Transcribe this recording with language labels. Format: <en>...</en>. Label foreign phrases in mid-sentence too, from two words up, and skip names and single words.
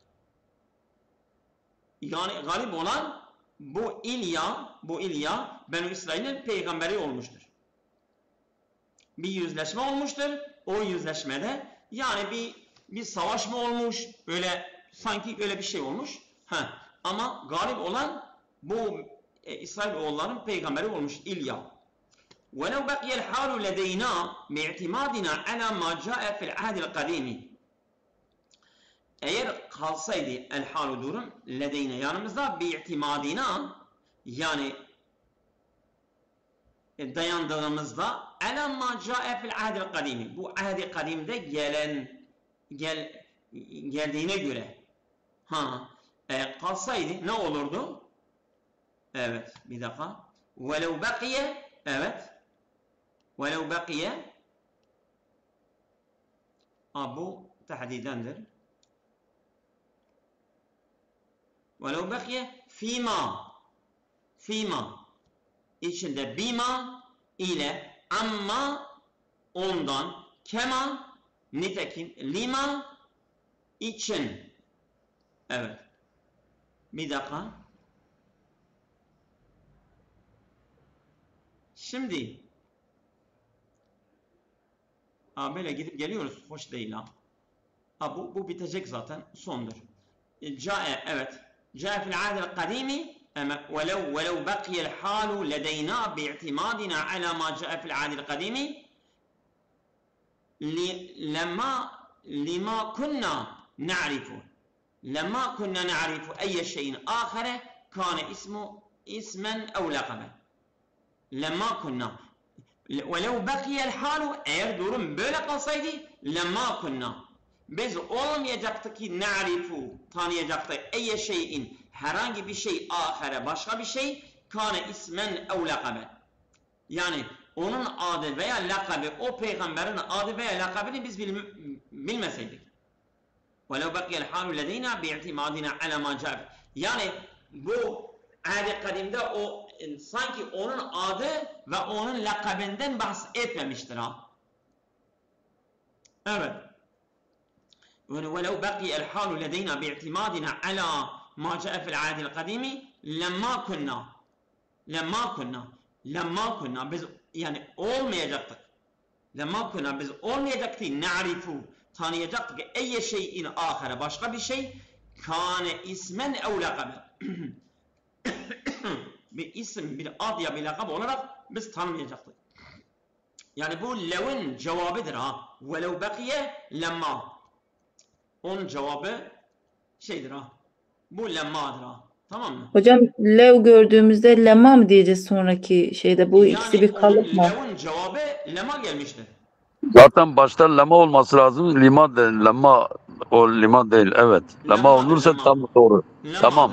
<tr>Yani galip olan bu İlya Beni İsrail'in peygamberi olmuştur. Bir yüzleşme olmuştur. O yüzleşmede yani bir savaş mı olmuş? Öyle sanki öyle bir şey olmuş. Ama galip olan bu İsrail oğulların peygamberi olmuş İlya.</tr> <ar>وَلَوْ بَقْيَ الْحَالُ لَدَيْنَا بِاِعْتِمَادِنَا عَلَى مَا جَاءَ فِي الْعَهْدِ الْقَدِيمِ.</ar> <tr>Eğer kalsaydı el-halu durum ledeyne yanımızda bi'timadina, yani dayandığımızda</tr> <ar>على ما جاء في العهد القديم,</ar> <tr>bu ahdi kadimde geldiğine göre kalsaydı ne olurdu? Evet, bir dakika.</tr> <ar>ولو بقي,</ar> <tr>evet,</tr> <ar>ولو بقي,</ar> <tr>bu tahdidendir.</tr> <ar>وَلَوْ بَقِيَ فِيمَا</ar> <tr>içinde bima ile amma ondan, kema nitekim, lima için. Evet. Bir dakika. Şimdi böyle gidip geliyoruz. Hoş değil ha. Bu bitecek zaten. Sondur.</tr> <ar>Cae, evet. جاء في العهد القديم ولو بقي الحال لدينا باعتمادنا على ما جاء في العهد القديم لما كنا نعرف أي شيء آخر كان اسما أو لقبا لما كنا ولو بقي الحال</ar> <tr>eğer durum böyle kalsaydı</tr> <ar>لما كنا biz</ar> <tr>olmayacaktık ki tanıyacaktık ey şeyin herhangi bir şey ahire başka bir şey</tr> <ar>كان اسما أو لقبا</ar> <tr>yani onun adı veya lakabı o peygamberin adı veya lakabını biz bilmeseydik</tr> <ar>وَلَوْ بَقِيَ الْحَالُ لَدَيْنَا بِاِعْتِمَادِنَا عَلَى مَا جَاءَ</ar> <tr>yani bu ahd-i kadimde o sanki onun adı ve onun lakabından bahsetmemiştir ha. Evet.</tr> <ar>وَلَوْ بَقِيَ الْحَالُ لَدَيْنَا بِاِعْتِمَادِنَا عَلَى مَا جَاءَ فِي الْعَهْدِ الْقَدِيمِ لَمَّا كُنَّا</ar> <tr>biz yani olmayacaktık.</tr> <ar>لَمَّا كُنَّا</ar> <tr>biz olmayacaktık na'rifu tanıyacaktık ki ey şeyin ahire başka bir şey</tr> <ar>كان اسما أو لقبا</ar> <tr>bir isim, bir ad ya bir lakab olarak biz tanımayacaktık. Yani bu lev'in cevabıdır ha.</tr> <ar>وَلَوْ بَقِيَ لَمَّا</ar> <tr>onun cevabı şeydir ha. Bu lemma'dır ha. Tamam mı? Hocam lev gördüğümüzde lema mı diyeceğiz sonraki şeyde? Bu ikisi bir kalıp mı? Lev'in cevabı lema gelmiştir. Zaten başta lema olması lazım. Lima değil. Lema o lima değil. Evet. Lema olursa tam doğru. Tamam.</tr>